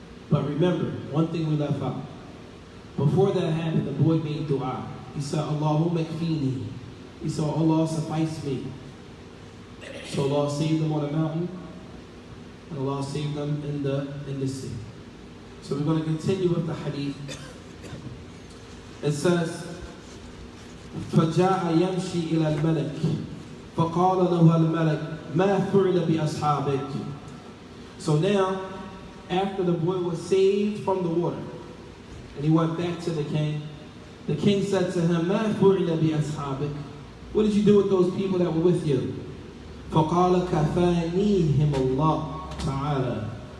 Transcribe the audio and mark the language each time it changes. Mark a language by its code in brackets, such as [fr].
[en] But remember, one thing we left out. Before that happened, the boy made dua. He said, [ar] Allahumma kfini. [en] He said, Allah suffice me. So Allah saved them on the mountain, and Allah saved them in the sea. So we're going to continue with the hadith. It says, [ar] فَجَاءَ يَمْشِي إِلَى الْمَلَكِ فَقَالَ لَهُ الْمَلَكِ مَا فُعِلَ بِأَصْحَابِكِ. [en] So now, after the boy was saved from the water, and he went back to the king said to him, [ar] مَا فُعِلَ بِأَصْحَابِكِ. [en] What did you do with those people that were with you? [ar] فَقَالَ كَفَانِيهِمُ اللَّهُ تَعَالَى.